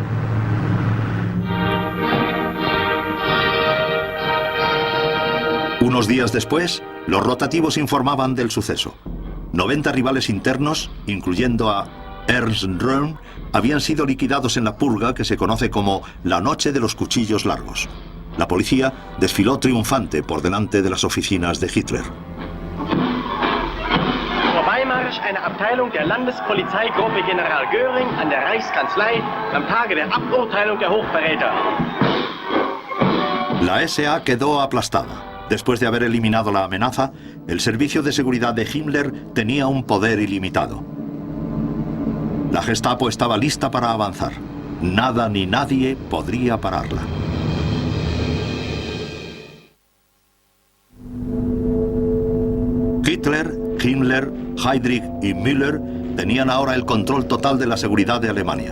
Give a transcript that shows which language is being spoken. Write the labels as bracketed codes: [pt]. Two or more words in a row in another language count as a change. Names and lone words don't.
[es] Unos días después, los rotativos informaban del suceso. 90 rivales internos, incluyendo a Ernst Röhm, habían sido liquidados en la purga que se conoce como la Noche de los Cuchillos Largos. La policía desfiló triunfante por delante de las oficinas de Hitler. [de] Vorbeimärsch einer Abteilung der Landespolizeigruppe General Göring an der Reichskanzlei am Tage der Aburteilung der Hochverräter. [es] La SA quedó aplastada. Después de haber eliminado la amenaza, el servicio de seguridad de Himmler tenía un poder ilimitado. La Gestapo estaba lista para avanzar. Nada ni nadie podría pararla. Hitler, Himmler, Heydrich y Müller tenían ahora el control total de la seguridad de Alemania.